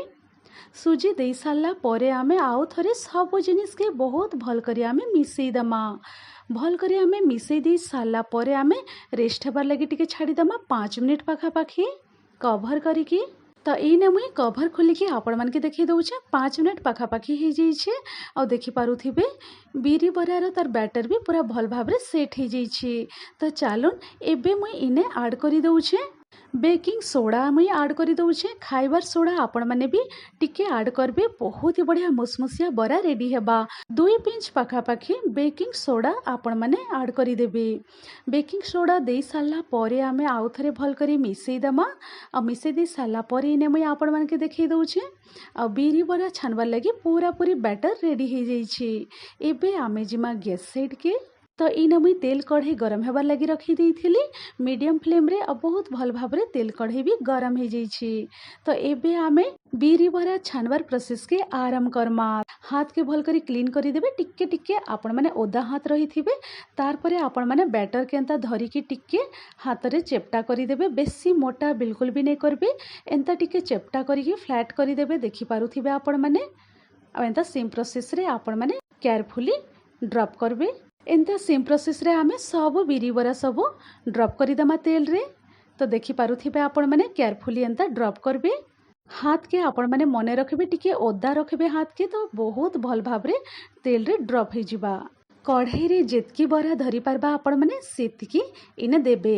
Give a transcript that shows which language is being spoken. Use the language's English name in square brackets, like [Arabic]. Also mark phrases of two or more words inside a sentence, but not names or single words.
[Sambalpuri] ସୁଜି ଦେ ସାରଲା ପରେ ଆମେ ଆଉ ଥରେ ସବ ଜିନିସ କେ ବହୁତ ଭଲ କରି ଆମେ ମିସଇ ଦମା। ଭଲ କରି ଆମେ ମିସଇ ଦେ ସାରଲା ପରେ ଆମେ ରେଷ୍ଟ ହେବାର ଲଗି ଟିକେ ଛାଡ଼ି ଦମା 5 ମିନିଟ ପାଖାପାଖି କଭର କରିକି। ତ ଇନେ ମୁଇ କଭର ଖୋଲିକି ଆପଣ ମନ କେ ଦେଖଇ ଦଉଛେ 5 ମିନିଟ ପାଖାପାଖି ହୋ ଯାଇଛେ। ଆ ଦେଖି ପାରୁଥିବେ ବିରି ବରାର ତାର ବ୍ୟାଟର ଭି ପୂରା ଭଲ ଭାବ ରେ ସେଟ ହୋ ଯାଇଛେ। ତ ଚଲୁନ ଏବେ ମୁଇ ଇନେ ଏଡ କରି ଦଉଛେ [English] baking soda [Sambalpuri] ମୁଇ ଏଡ କରି ଦଉଛେ। ଖାଇବାର ସୋଡା ଆପଣ ମାନେ ଭି ଟିକେ ଏଡ କରବେ [Hindi] बहुत ही बढ़िया [Sambalpuri] ମୁସମୁସିଆ ବରା ରେଡି ହେବା। 2 ପିଞ୍ଚ ପାଖାପାଖି [English] baking soda [Sambalpuri] ଆପଣ ମାନେ ଏଡ କରି ଦେବେ। [English] baking soda [Sambalpuri] ଦେ ସାରଲା ପରେ ଆମେ ଆଉ ଥରେ ଭଲ କରି ମିସଇ ଦମା। ଆ ମିସଇ ଦେ ସାରଲା ପରେ ଇନେ ମୁଇ ଆପଣ ମାନେ କେ ଦେଖଇ ଦଉଛେ ଆ ବିରି ବରା ଛାଣବାର ଲଗି ପୂରା ପୂରି ବ୍ୟାଟର ରେଡି ହୋ ଯାଇଛେ। ଏବେ ଆମେ ଜିମା ଗ୍ୟାସ ସାଇଡ କେ। ତ ଇନେ ମୁଇ ତେଲ କଢ଼ଇ ଗରମ ହେବାର ଲଗି ରଖି ଦେଇଥିଲି [English] medium flame [Sambalpuri] ରେ। ଅବ ବହୁତ ଭଲ ଭାବ ରେ ତେଲ କଢ଼ଇ ଭି ଗରମ ହୋ ଯାଇଛେ। ତ ଏବେ ଆମେ ବିରି ବରା ଛାଣବାର ପ୍ରୋସେସ କେ ଆରମ୍ଭ କରମା। ହାତ କେ ଭଲ କରି କ୍ଲିନ କରି ଦେବେ ଟିକେ ଟିକେ ଆପଣ ମାନେ ଓଦା ହାତ ରହି ଥିବେ। ତାର ପରେ ଆପଣ ମାନେ ବ୍ୟାଟର କେ ଏଣ୍ଟା ଧରି କି ଟିକେ ହାତ ରେ ଚେପ୍ଟା କରି ଦେବେ। ବେସି ମୋଟା [Hindi] बिल्कुल भी नहीं [Sambalpuri] କରବେ ଏଣ୍ଟା ଟିକେ ଚେପ୍ଟା କରି କି ଫ୍ଲାଟ କରି ଦେବେ। ଦେଖି ପାରୁଥିବେ ଆପଣ ମାନେ ଆ ଏଣ୍ଟା [English] same process [Sambalpuri] ରେ ଆପଣ ମାନେ କେୟାରଫୁଲି ଡ୍ରପ କରବେ। ଏଣ୍ଟା [English] same process [Sambalpuri] ରେ ଆମେ ସବ ବିରି ବରା ସବ ଡ୍ରପ କରି ଦମା ତେଲ ରେ। ତ ଦେଖି ପାରୁଥିବେ ଆପଣ ମାନେ କେୟାରଫୁଲି ଏଣ୍ଟା ଡ୍ରପ କରବେ। ହାତ କେ ଆପଣ ମାନେ ମନେ ରଖିବେ ଟିକେ ଓଦା ରଖିବେ ହାତ କେ ତ ବହୁତ ଭଲ ଭାବରେ ତେଲ ରେ ଡ୍ରପ ହୋ ଯିବା। କଢ଼ାଇ ରେ ଯେତକି ବରା ଧରି ପାରବା ଆପଣ ମାନେ ସେତିକି ଇନେ ଦେବେ।